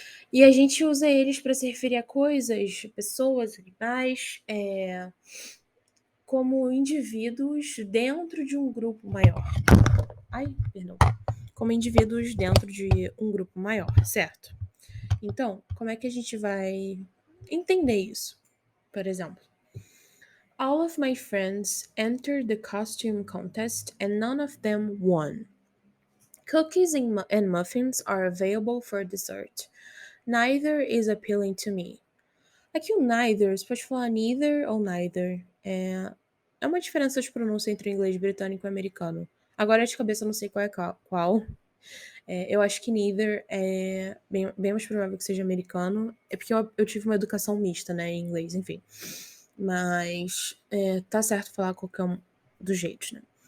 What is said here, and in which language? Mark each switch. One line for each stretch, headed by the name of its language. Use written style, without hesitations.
Portuguese: E a gente usa eles para se referir a coisas, pessoas, animais, como indivíduos dentro de um grupo maior. Como indivíduos dentro de um grupo maior, certo? Então, como é que a gente vai entender isso? Por exemplo,
English: all of my friends entered the costume contest and none of them won. Cookies and muffins are available for dessert. Neither is appealing to me.
Portuguese: Aqui o neither, você pode falar neither ou neither. É uma diferença de pronúncia entre o inglês britânico e americano. Agora de cabeça eu não sei qual é qual. Eu acho que neither é bem mais provável que seja americano. É porque eu tive uma educação mista, né, em inglês, enfim. Mas tá certo falar qualquer um dos jeitos, né?